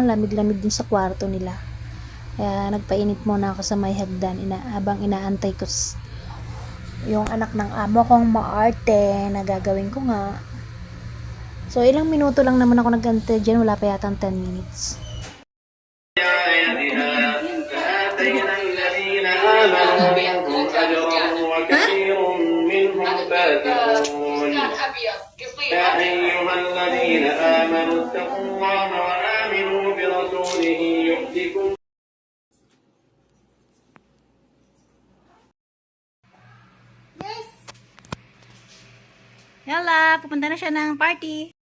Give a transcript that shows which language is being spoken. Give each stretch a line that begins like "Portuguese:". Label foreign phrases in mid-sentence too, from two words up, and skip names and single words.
Filipino: Ang lamig-lamig din sa kwarto nila. Kaya nagpainit muna ako sa may hagdan. Habang inaantay ko yung anak ng amo kong maarte na gagawin ko nga. So, ilang minuto lang naman ako nag-antay dyan. Wala pa yata 10 minutes.
Arabic: يا أيها الذين آمنوا اتقوا الله وآمنوا برسوله يؤتكم
Filipino: Yala, pupunta na siya ng party.